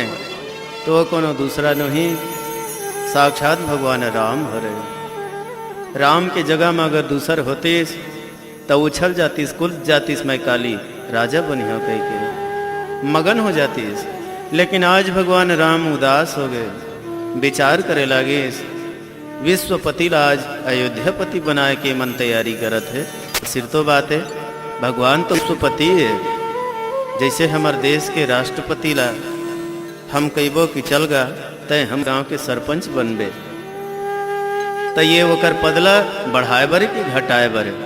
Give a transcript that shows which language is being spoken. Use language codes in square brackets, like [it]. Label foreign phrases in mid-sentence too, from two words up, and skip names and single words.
[hne] तो वो कोनो दूसरा नहीं, साक्षात भगवान राम हो रहे। राम के जगह में अगर दूसर होतीस तो उछल जातीस, कुल जातीस मैं काली राजा बनी हो कह के मगन हो जातीस। लेकिन आज भगवान राम उदास हो गए, विचार करे लागे, विश्वपति आज अयोध्यापति बनाए के मन तैयारी करत है। सिर तो बात है, भगवान तो विश्वपति है। जैसे हमार देश के राष्ट्रपति ला हम कहिबो कि चल गा तय हम गांव के सरपंच बनबे, तो ये वोकर पदला बढ़ाए बरे कि घटाए बरे?